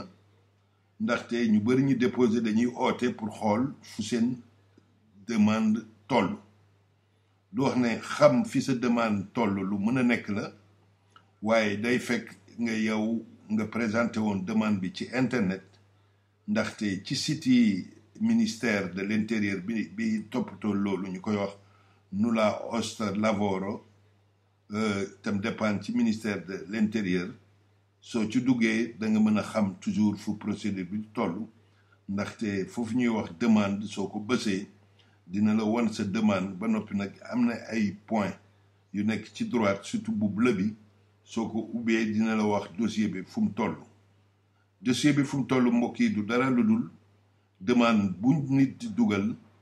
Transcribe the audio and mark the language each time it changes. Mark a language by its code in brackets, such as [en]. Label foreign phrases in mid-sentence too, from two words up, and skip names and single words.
[wo] ndaxte ñu bëri ñu déposé dañuy oote pour xool fu seen demande toll du wax ne xam fi sa demande toll lu mën a nekk la waaye day fekk nga présenté woon demande bi ci internet ndaxte ci site yi [fr] ministère de l'intérieur [wo] bi toppatoo loolu ñu koy wax [it] nulla osta lavoro [wo] tam dépend ci [fr] ministère de l'intérieur [wo] soo ci duggee da nga mën a xam toujours fu procédure bi toll ndaxte foofu ñuy wax demande soo ko bësee dina la won sa demande ba noppi nag am na ay point yu nekk ci droite surtout bu bleu bi soo ko ubbee dina la wax dossier bi fu mu toll dossier bi fu mu toll mbokk yi du dara lu dul demande bu nit di dugal